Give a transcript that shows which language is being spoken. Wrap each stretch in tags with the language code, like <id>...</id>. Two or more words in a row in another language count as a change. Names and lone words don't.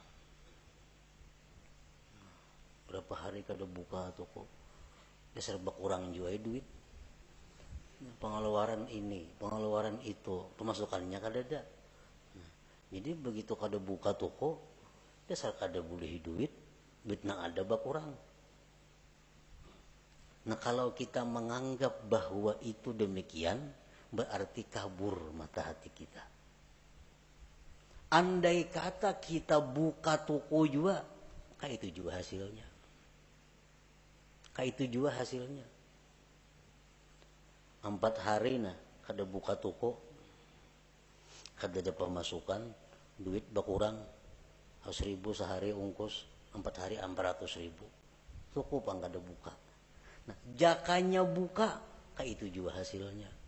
<id>Berapa hari kada buka toko. Dasar kurang juga duit. Pengeluaran ini, pengeluaran itu, pemasukannya kada ada. Jadi begitu kada buka toko, dasar kada boleh duit nang ada kurang. Nah kalau kita menganggap bahwa itu demikian, berarti kabur mata hati kita. Andai kata kita buka toko juga, kayak itu juga hasilnya. Kayak itu juga hasilnya. 4 hari kada buka toko, kada ada pemasukan, duit berkurang, 100.000 sehari ungkus, 4 hari 400.000. Cukup kada buka. Nah, jakanya buka, kayak itu juga hasilnya.</id>